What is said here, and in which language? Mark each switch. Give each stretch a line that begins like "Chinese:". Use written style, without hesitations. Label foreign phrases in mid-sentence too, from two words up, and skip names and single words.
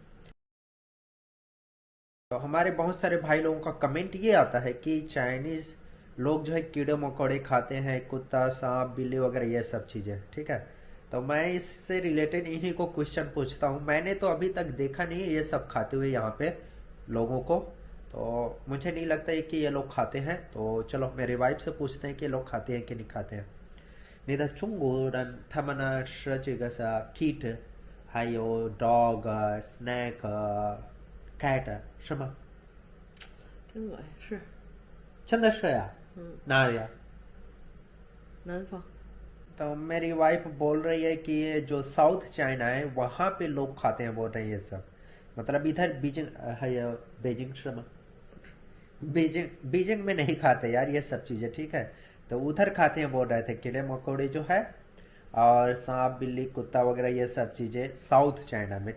Hindi: तो हमारे बहुत सारे भाई लोगों का कमेंट ये आता है कि चाइनीज लोग जो है कीड़े मकोड़े खाते हैं, कुत्ता सांप बिल्ली वगैरह ये सब चीजें। ठीक है, तो मैं इससे रिलेटेड इन्हीं को क्वेश्चन पूछता हूँ। मैंने तो अभी तक देखा नहीं है ये सब खाते हुए यहाँ पे लोगों को। तो मुझे नहीं लगता है कि ये लोग खाते हैं। तो चलो मेरी वाइफ से पूछते हैं कि ये लोग खाते हैं कि नहीं खाते हैं।
Chinese: 你的中国人他们呢是这个是 cat 还有 dog cat 是吗？挺恶是，真的是呀？嗯，哪里呀？南方，
Hindi: तो मेरी वाइफ बोल रही है कि ये जो साउथ चाइना है वहां पे लोग खाते हैं, बोल रहे हैं ये सब। मतलब इधर बीजिंग है ये, बीजिंग से बीजिंग बीजिंग में नहीं खाते यार ये सब चीजें। ठीक है, तो उधर खाते हैं बोल रहे थे कीड़े मकोड़े जो है, और सांप बिल्ली कुत्ता वगैरह ये सब चीजें साउथ चाइना में।